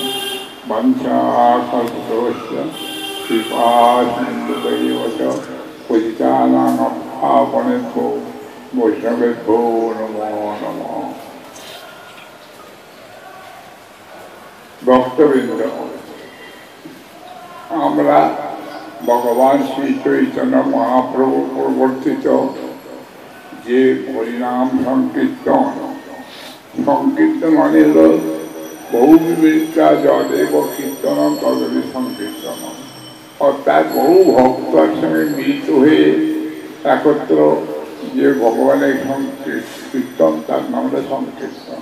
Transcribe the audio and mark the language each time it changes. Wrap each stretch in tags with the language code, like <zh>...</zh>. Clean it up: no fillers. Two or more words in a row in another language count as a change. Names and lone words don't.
<sa>वञ्चाकल्पतरुश्च कृपासिन्धुभैव च पतितानां पावनेभ्यो वैष्णवेभ्यो नमो नमः।</sa> <bn>भक्तवृंद, আমরা ভগবান শ্রী চৈতন্য মহাপ্রভু প্রবর্তিত যে হরিনাম সংকীর্তন, সংকীর্তন মানে হল</bn> <sa>বহু বিবৃতা যদেব কীর্তন তদবি সংকীর্তন,</sa> <bn>অর্থাৎ বহু ভক্ত একসঙ্গে মিলিত হয়ে একত্র যে ভগবানের সংকীর্তন, তার নাম হল সংকীর্তন।</bn>